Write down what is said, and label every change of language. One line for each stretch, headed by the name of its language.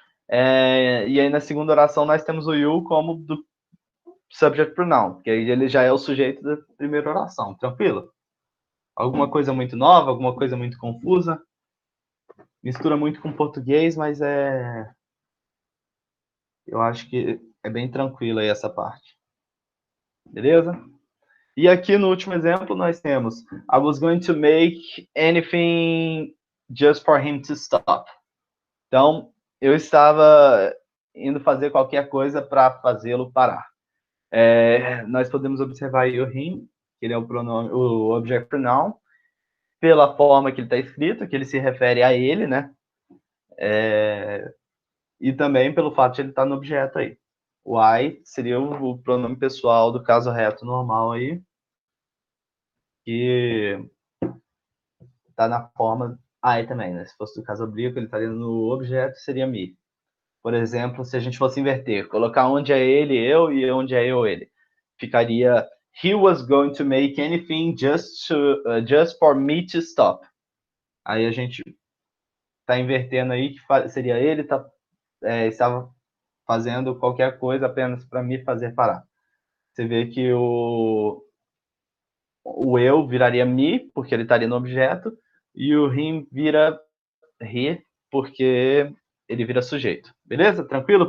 Portuguese: E aí na segunda oração nós temos o you como do subject pronoun, que aí ele já é o sujeito da primeira oração. Tranquilo? Alguma coisa muito nova, alguma coisa muito confusa? Mistura muito com português, mas eu acho que é bem tranquilo aí essa parte. Beleza? E aqui no último exemplo nós temos
English: I was going to make anything just for him to stop.
Portuguese: Então, eu estava indo fazer qualquer coisa para fazê-lo parar. Nós podemos observar aí o him, que ele é o pronome, o object pronoun, pela forma que ele está escrito, que ele se refere a ele, né? E também pelo fato de ele estar no objeto aí. O I seria o pronome pessoal do caso reto normal aí, que está na forma I também, né? Se fosse do caso oblíquo, ele estaria no objeto, seria me. Por exemplo, se a gente fosse inverter, colocar onde é ele, eu, e onde é eu, ele.
English: Ficaria he was going to make anything just for me to stop.
Portuguese: Aí a gente está invertendo aí, que seria ele estava fazendo qualquer coisa apenas para me fazer parar. Você vê que o eu viraria me, porque ele estaria no objeto, e o him vira he, porque ele vira sujeito. Beleza? Tranquilo?